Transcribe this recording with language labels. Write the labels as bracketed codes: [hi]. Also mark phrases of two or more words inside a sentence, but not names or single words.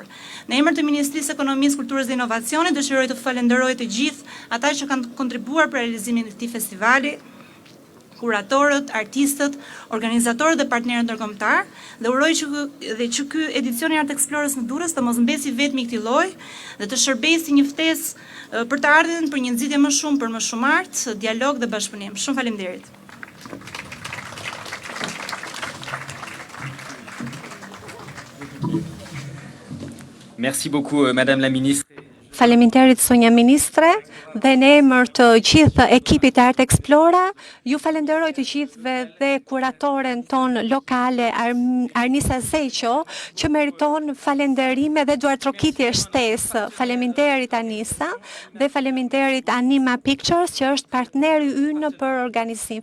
[sq] Në emër të Ministrisë së Ekonomisë, Kulturës dhe Inovacionit, dëshiroj të falenderoj të gjithë ata që kanë kontribuar për realizimin e këtij festivali, kuratorët, artistët, organizatorët dhe partnerët ndërkombëtar, dhe uroj që ky edicion i Art Explorers në Durrës të mos mbesi vetëm i këtij lloji dhe të shërbejë si një ftesë për të ardhmen për një nxitje më shumë për më shumë art, dialog dhe bashkëpunim. Shumë faleminderit. [fr] Merci beaucoup, Madame la Ministre. [sq] Faleminderit Sonja Ministre, dhe në emër të gjithë ekipit të Art Explora, ju falenderoj të gjithëve dhe kuratoren ton lokale Arnisa Zeqo, që meriton falenderime dhe duar trokitje shtesë. Faleminderit Anisa dhe faleminderit Anima Pictures, që është partneri ynë për organizim.